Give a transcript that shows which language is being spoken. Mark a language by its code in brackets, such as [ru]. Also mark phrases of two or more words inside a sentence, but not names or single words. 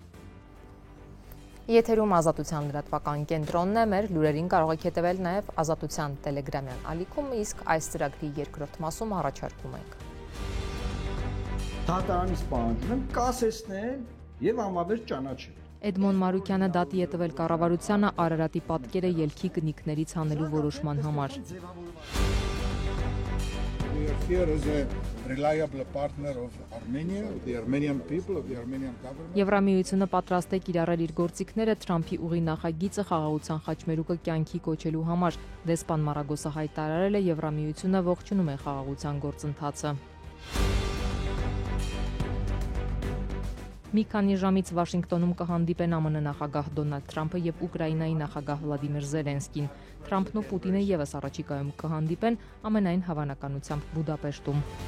[hy] Եթերում Ազատության լրատվական կենտրոնն է, մեր լուրերին կարող եք հետևել նաև Ազատության տելեգրամյան ալիքում, իսկ այս ծրագրի երկրորդ մասում առաջարկում ենք։ Դատարանից պահանջում եմ կասեցնել եւ անվավեր ճանաչել։ Էդմոն Մարուկյանը դատի է տվել կառավարությանը Արարատի պատկերը ելքի կնիկներից հանելու որոշման համար։ [en] We are here as a reliable partner of Armenia, the Armenian people, of the Armenian government. [hy] Եվրամիությունը պատրաստ է կիրառել իր գործիքները Թրամփի ուղի նախագիծը խաղաղության խաչմերուկը կյանքի կոչելու համար։ Դեսպան Մարագոսը հայտարարել է, Եվրամիությունը ողջունում է խաղաղության գործընթացը։ Մի քանի ժամից Վաշինգտոնում կհանդիպեն ԱՄՆ նախագահ Դոնալդ Թրամփը եւ Ուկրաինայի նախագահ Վլադիմիր Զելենսկին։ Թրամփն ու Պուտինը եւս առաջիկայում կհանդիպեն ամենայն հավանականությամբ Բուդապեշտում։